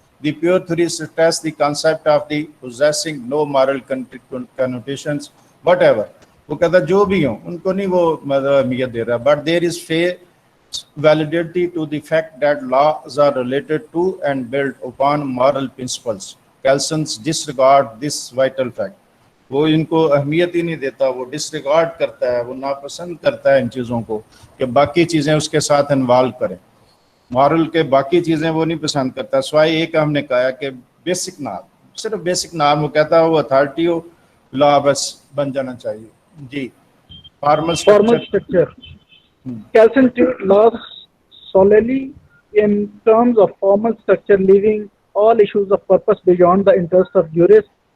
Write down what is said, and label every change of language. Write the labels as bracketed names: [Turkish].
[English] the pure theory stress the concept of the possessing no moral connotations whatever, [Hindi] वो कहता जो भी हो उनको नहीं वो मतलब अहमियत दे रहा, [English] But there is fair validity to the fact that laws are related to and built upon moral principles. Kelsen's disregard this vital fact. [Hindi] वो इनको अहमियत ही नहीं देता, वो डिसरिगार्ड करता है, वो नापसंद करता है इन चीज़ों को कि बाकी चीज़ें उसके साथ इन्वॉल्व करें। मॉरल के बाकी चीज़ें वो नहीं पसंद करता, स्वाई एक हमने कहा कि बेसिक नाम, सिर्फ बेसिक नाम वो कहता है, वो अथॉरिटी हो, लॉ बस बन जाना चाहिए। [English] जी formal structure. Kelsen treat laws solely in terms of formal structure, leaving all issues of purpose beyond the interest of jurists.